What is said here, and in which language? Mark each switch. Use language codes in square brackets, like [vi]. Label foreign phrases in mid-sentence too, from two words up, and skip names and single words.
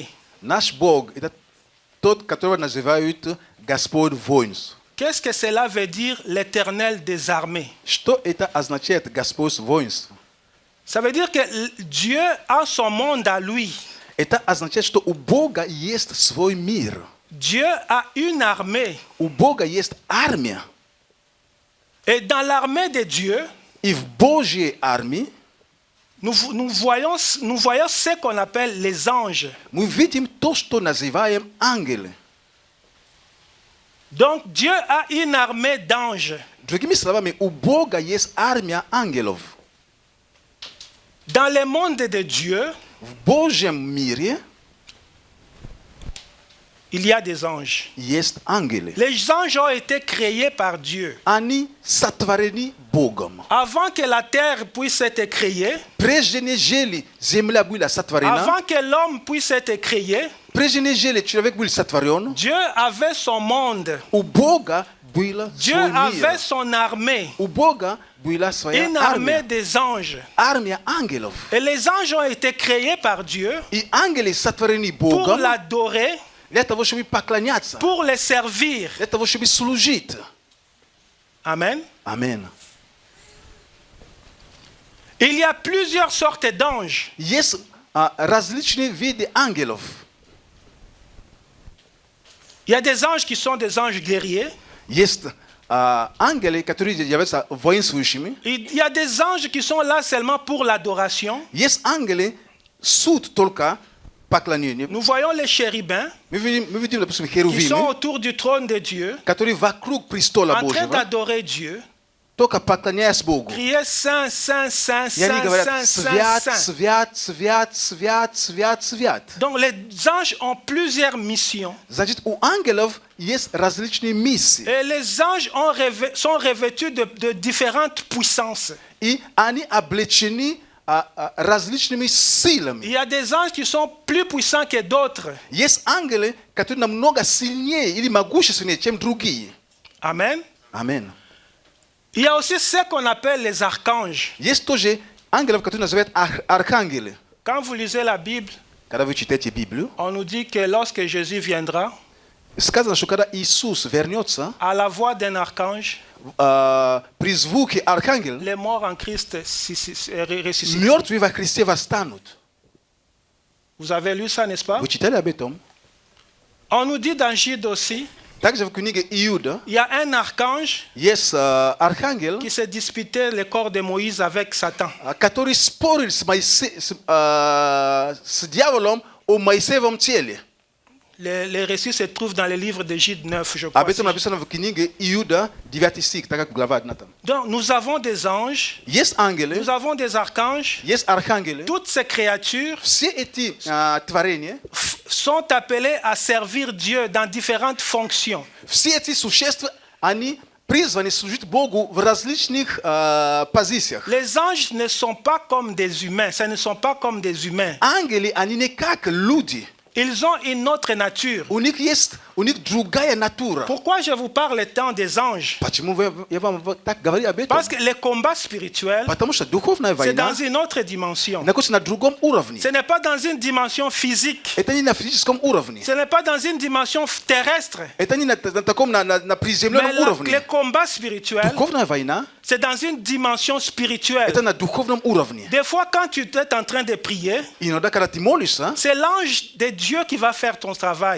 [ru] Наш Бог – это тот, которого называют Господь воинств. [fr] Qu'est-ce que cela veut dire, l'Éternel des armées? [ru] Что это означает Господь воинств? [fr] Ça veut dire que Dieu a son monde à lui. [ru] Это означает, что у Бога есть свой мир. [fr] Dieu a une armée. [ru] У Бога есть армия. [fr] Et dans l'armée de Dieu, [ru] И в Божьей армии [fr] nous voyons ce qu'on appelle les anges. [ru] мы видим то, что называем ангелы. [fr] Donc Dieu a une armée d'anges. [ru] Другими словами, у Бога есть армия ангелов. [fr] Dans le monde de Dieu, [ru] В Божьем мире [fr] il y a des anges. [ru] есть ангелы. [fr] Les anges ont été créés par Dieu. [ru] Они сотворены Богом. [fr] Avant que la terre puisse être créée, [ru] Прежде нежели земля была сотворена, [fr] avant que l'homme puisse être créé, [ru] прежде нежели человек был сотворен, [fr] Dieu avait son monde. [ru] у Бога было [fr] Dieu [ru] свой [fr] avait [ru] мир. [fr] son armée. [ru] У Бога была своя [fr] Une armée [ru] армия. [fr] des anges. [ru] Армия ангелов. [fr] Et les anges ont été créés par Dieu [ru] И ангелы сотворены [fr] pour [ru] Богом [fr] l'adorer, [ru] для того, чтобы поклоняться, [fr] pour le servir. [ru] для того, чтобы служить. [fr] Amen. [ru] Аминь. [fr] Il y a plusieurs sortes d'anges. [ru] Есть различные виды ангелов. [fr] Il y a des anges qui sont des anges guerriers. [ru] Есть ангелы, которые являются воинствующими. [fr] Il y a des anges qui sont là seulement pour l'adoration. [ru] Есть ангелы, суд только поклонение. [fr] Nous voyons les chérubins [ru] Мы видим, допустим, [fr] qui sont [ru] херувимы, [fr] autour du trône de Dieu, [ru] которые вокруг престола [fr] en train [ru] Божьего, [fr] d'adorer Dieu, [ru] только поклоняясь Богу. [fr] crier Saint, Saint, Saint, [ru] И они [fr] Saint, [ru] говорят, [fr] Saint, Saint, [ru] свят, [fr] Saint. [ru] свят, свят, свят, свят, свят. [fr] Donc les anges ont plusieurs missions. [ru] Значит, у ангелов есть различные миссии. [fr] Et les anges sont revêtus de différentes puissances. [ru] И они облечены различными силами. [fr] Il y a des anges qui sont plus puissants que d'autres. [ru] Есть ангелы, которые намного сильнее или могущественнее, чем другие. [fr] Amen. [ru] Аминь. [fr] Il y a aussi ce qu'on appelle les archanges. [ru] Есть тоже ангелов, которые называют архангелы. [fr] Quand vous lisez la Bible, [ru] Когда вы читаете Библию, [fr] on nous dit que lorsque Jésus viendra, [ru] сказано, что когда Иисус вернется, [fr] à la voix d'un archange, [ru] при звуке архангела, [fr] les morts en Christ ressuscitent. [ru] мертвые во Христе восстанут. [fr] Vous avez lu ça, n'est-ce pas? [ru] Вы читали об этом? [fr] On nous dit dans Jude aussi, [ru] Также в книге Иуда [fr] il y a un archange [ru] есть архангел, [fr] qui se disputait le corps de Moïse avec Satan. [ru] который спорил с дьяволом о Моисеевом теле. [fr] Les récits se trouvent dans le livre de Jude 9, je crois. [ru] Об этом написано в книге Иуда, 9 стих, так как глава 1 там. [fr] Donc nous avons des anges, [ru] Есть ангелы, [fr] nous avons des archanges. [ru] есть архангелы. [fr] Toutes ces créatures [ru] Все эти творения, [fr] sont appelées à servir Dieu dans différentes fonctions. [ru] все эти существа, они призваны служить Богу в различных позициях. [fr] Les anges ne sont pas comme des humains, ce ne sont pas comme des humains. [ru] Ангелы, они не как люди. [fr] Ils ont une autre nature. [ru] У них есть, у них другая натура. [fr] Pourquoi je vous parle tant des anges? [ru] Почему я вам вот так говорю об этом? [fr] Parce que les combats spirituels, [ru] Потому что духовная [fr] c'est [ru] война [fr] dans une autre dimension. [ru] находится на другом уровне. [fr] Ce n'est pas dans une dimension physique. [ru] Это не на физическом уровне. [fr] Ce n'est pas dans une dimension terrestre. [ru] Это не на таком, на [fr] Mais [ru] приземленном уровне. [fr] les combats spirituels, [ru] Духовная война [fr] c'est dans une dimension spirituelle. [ru] это на духовном уровне. [fr] Des fois, quand tu es en train de prier, [ru] Иногда, когда ты молишься, [fr] c'est l'ange de Dieu qui va faire ton travail.